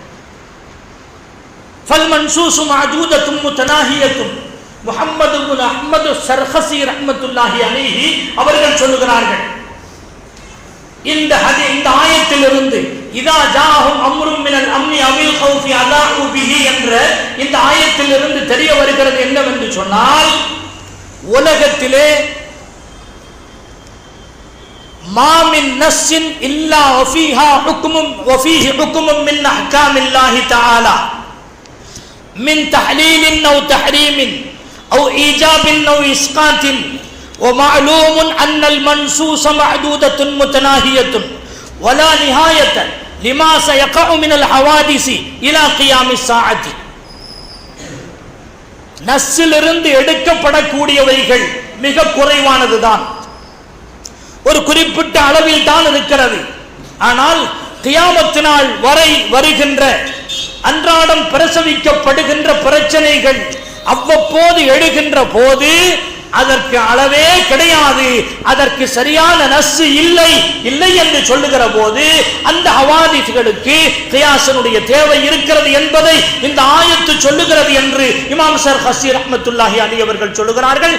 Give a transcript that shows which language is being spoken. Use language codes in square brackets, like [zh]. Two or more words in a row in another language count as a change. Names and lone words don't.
[ar] فالمنصوص معدودة متناهية [ta] முஹம்மது இப்னு அஹ்மது ஸர்ஹஸி [ar] رحمة الله عليه [ta] அவர்கள் சொல்லுகிறார்கள், இந்த ஆயத்திலிருந்து [ar] إذا جاءهم أمر من الأمن أو الخوف أذاعوا به [ta] என்ற இந்த ஆயத்திலிருந்து தெரிய வருகிறது என்னவென்று சொன்னால், உலகத்திலே [ar] ما من نص إلا وفيها حكم وفيه حكم من أحكام الله تعالى من تحليل أو تحريم أو إيجاب أو إسقاط ومعلوم أن المنصوص معدودة متناهية ولا نهاية لما سيقع من الحوادث إلى قيام الساعة. [ta] நஸ்ஸிலிருந்து எடுக்கப்படக்கூடியவைகள் மிக குறைவானதுதான், ஒரு குறிப்பிட்ட அளவில் தான் இருக்கிறது. ஆனால் கியாமத் நாள் வரை வருகின்ற அன்றாடம் பிரசவிக்கப்படுகின்ற பிரச்சனைகள் அவ்வப்போது எழுகின்ற போது அதற்கு அளவே கிடையாது, அதற்கு சரியான நஸ்ஸு இல்லை என்று சொல்லுகிற போது அந்த ஹவாதிஸ்களுக்கு கியாஸினுடைய தேவை இருக்கிறது என்பதை இந்த ஆயத்து சொல்லுகிறது என்று இமாம் ஸர்ஹஸி [ar] رحمة الله عليه [ta] அவர்கள் சொல்லுகிறார்கள்.